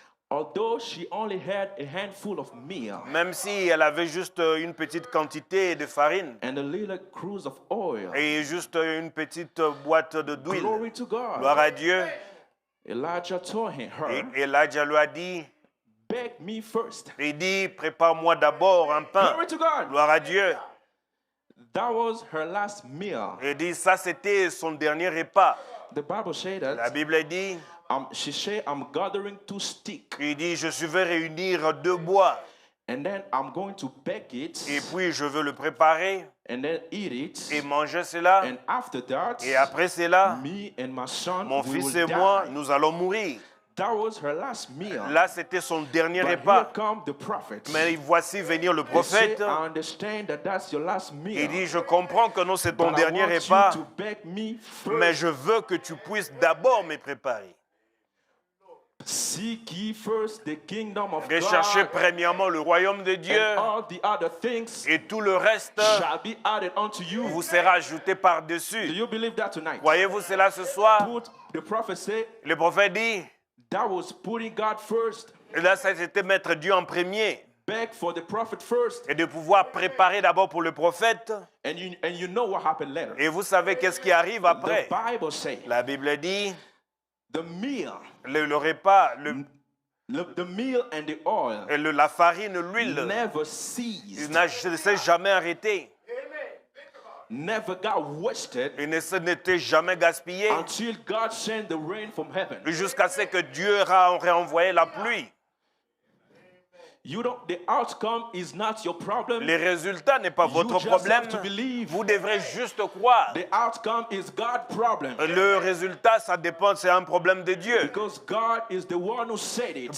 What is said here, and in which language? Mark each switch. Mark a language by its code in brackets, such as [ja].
[en] Although she only had a handful of meal [fr] Même si elle avait juste une petite quantité de farine [en] and a little cruse of oil. [fr] et juste une petite boîte d'huile. [en] Glory to God. [fr] Gloire à Dieu. [en] Elijah told [fr] Et [en] her, [fr] Elijah lui a dit, [en] beg me first. [fr] il dit, prépare-moi d'abord un pain. [en] Glory to God. [fr] Gloire à Dieu. [en] That was her last meal. [fr] Il dit, ça c'était son dernier repas. [en] The Bible said [fr] La [en] that [fr] Bible dit, [en] she said, I'm gathering 2 sticks [fr] il dit, je vais réunir 2 bois [en] and then I'm going to bake it [fr] et puis je veux le préparer [en] and then eat it. [fr] et manger cela. [en] And after that, [fr] Et après cela, [en] me and my son, [fr] mon [en] we [fr] fils [en] will [fr] et moi, [en] die. [fr] nous allons mourir. [en] That was her last meal. [fr] Là, c'était son dernier [en] But here [fr] repas. [en] come the prophet. [fr] Mais voici venir le [en] He said, [fr] prophète. [en] I understand that that's your last meal. [fr] Il dit, je comprends que non, c'est ton [en] But I [fr] dernier [en] want [fr] repas, [en] you to beg me [fr] mais [en] first. [fr] je veux que tu puisses d'abord me préparer. [en] Seek ye first the kingdom of [fr] Recherchez [en] God, [fr] premièrement le royaume de Dieu [en] and all the other things [fr] et tout le reste [en] shall be added unto you. [fr] vous sera ajouté [en] Do [fr] par-dessus. [en] you believe that tonight? [fr] Voyez-vous cela ce soir? [en] Put, the prophet said [fr] Le prophète dit, [en] that was putting God first. [fr] et là, ça c'était mettre Dieu en premier [en] Beg for the prophet first, [fr] et de pouvoir préparer d'abord pour le prophète. [en] and you know what happened later. [fr] Et vous savez qu'est-ce qui arrive [en] The [fr] après? [en] Bible says [fr] La Bible dit, [en] the meal, [fr] le repas, [en] the meal and the oil [fr] la farine, l'huile, [en] never ceased, [fr] ne s'est jamais arrêté. [en] never got wasted [fr] Il n'était jamais gaspillé [en] until God sent the rain from heaven. [fr] jusqu'à ce que Dieu aurait envoyé la pluie. [en] The outcome is not your problem. [fr] Les résultats n'est pas votre [en] just [fr] problème. [en] have to believe. [fr] Vous devrez juste croire. [en] The outcome is God's problem. [fr] Le résultat, ça dépend, c'est un problème de Dieu. [en] Because God is the one who said it.